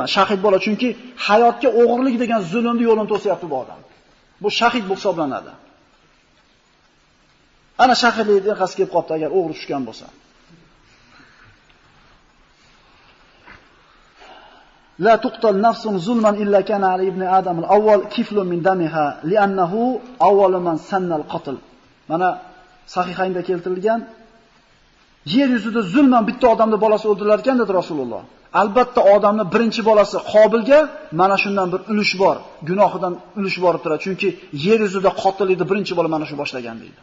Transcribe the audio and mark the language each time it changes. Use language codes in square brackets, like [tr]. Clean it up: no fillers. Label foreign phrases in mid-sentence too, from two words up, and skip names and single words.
[uz] Shahid bo'ladi, chunki hayotga o'g'irlik degan zulmni yo'lini to'syapti bu odam. Bu shahid bo'lib hisoblanadi. Ana shahidlik deqasi kelib qopti agar o'g'ri tushgan bo'lsa. [ar] لا تقتل نفس ظلما إلا كان على ابن آدم الأول كفل من دمها لأنه أول من سن القتل. [uz] Mana sahihaynda keltirilgan yer yuzida zulman bitta odamning bolasi o'ldirilar ekan dedi Rasululloh. Albatta odamning birinchi bolasi Qobilga mana shundan bir ulush bor, gunohidan ulush borib turadi. Chunki yer yuzida qotillikni birinchi bola mana shu boshlagan deydi.